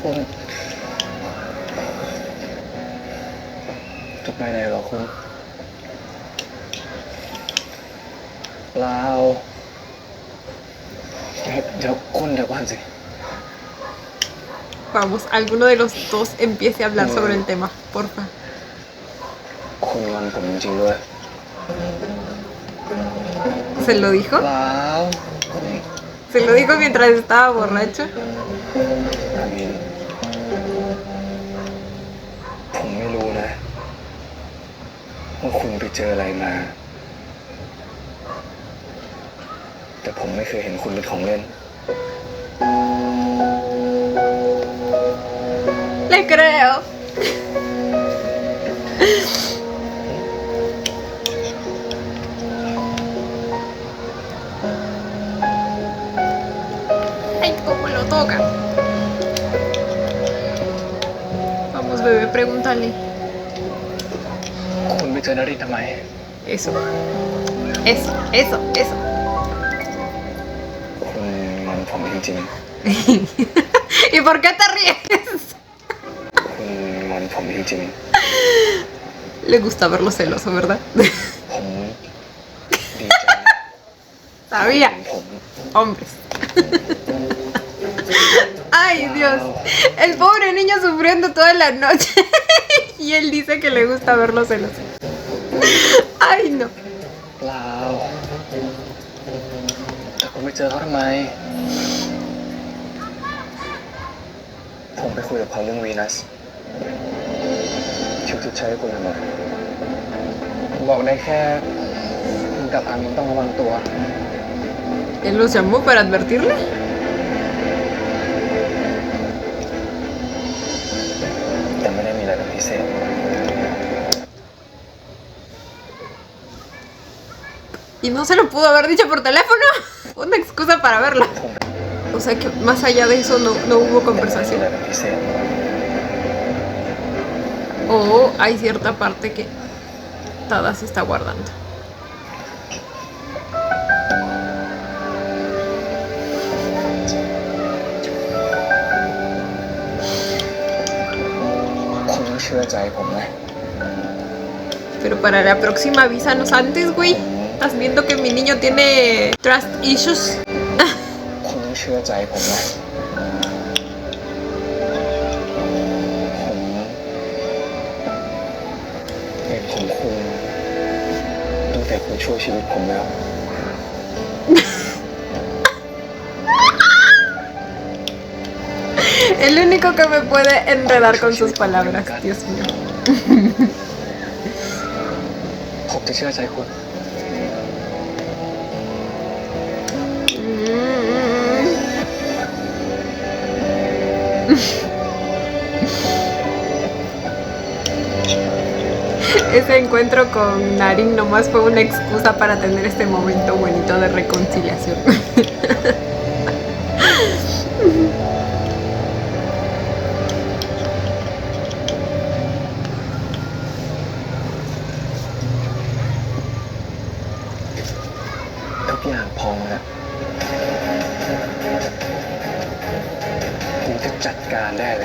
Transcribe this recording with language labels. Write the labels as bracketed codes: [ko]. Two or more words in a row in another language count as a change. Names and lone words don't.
[th] จะไปไหนเหรอคุณเปล่าเดี๋ยวคุณเดี๋ยวก่อนสิ [es] Vamos, alguno de los dos empiece a hablar sobre el tema, porfa. [th] คุณงอนผมจริงๆด้วย [es] ¿Se lo dijo? [th] เปล่า [es] ¿Se lo dijo mientras estaba borracho? [th] อามินผมไม่รู้นะว่าคุณไปเจออะไรมา แต่ผมไม่เคยเห็นคุณเป็นของเล่น [es] Le creo. Ay, cómo lo toca. Vamos, bebé, pregúntale. [th] คุณไปเจอนารินทำไม [es] Eso. Eso, eso, eso. [th] คุณงอนผมจริง [es] ¿Y por qué te ríes? [th] ๆ คุณงอนผมจริง [es] Le gusta verlo celoso, ¿verdad? [th] ๆ ผมดีใจนะ [es] Sabía. [th] ผม [es] Hombres. Ay, Dios. El pobre niño sufriendo toda la noche. Y él dice que le gusta verlo celoso. Ay, no. [th] เปล่าแต่คุณไปเจอเขาทำไม ผมไปคุยกับเขาเรื่องวีนัสชิวชดใช้ให้คุณทำไมผมบอกได้แค่คุณกับอามินต้องระวังตัว [es] Él los llamó para advertirle. [th] แต่ไม่ได้มีอะไรเป็นพิเศษ [es] Y no se lo pudo haber dicho por teléfono. Una excusa para verlo. O sea que más allá de eso no hubo [th] แต่ไม่ได้มี [es] conversación. [th] อะไรเป็นพิเศษ [es] O hay cierta parte que Tada se está guardando. [th] คุณต้องเชื่อใจผมนะ [es] Pero para la próxima avísanos antes, güey. ¿Estás viendo que mi niño tiene [en] trust issues? [th] คุณต้องเชื่อใจผมนะ ผมเป็นของคุณตั้งแต่คุณช่วยชีวิตผมแล้ว [es] El único que me puede enredar con sus palabras, Dios mío. [th] ผมจะเชื่อใจคุณ [es] Ese encuentro con Narin nomás fue una excusa para tener este momento bonito de reconciliación. [th] ทุกอย่างพร้อมแล้วกูจะจัดการได้เลย